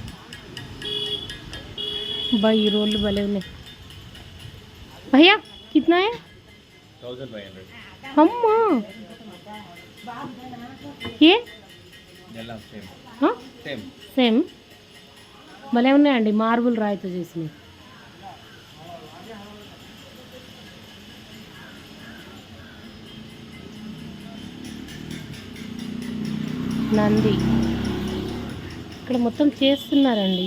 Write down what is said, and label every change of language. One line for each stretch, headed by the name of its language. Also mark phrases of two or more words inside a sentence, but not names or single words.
Telugu: ఈ రోళ్ళు భలే ఉన్నాయి.
Hindi: भैया कितना है? 1500.
Telugu: అమ్మా ఏ సేమ్ భలే ఉన్నాయండి. మార్బుల్ రాయితో చేసినవి. నంది ఇక్కడ మొత్తం చేస్తున్నారండి.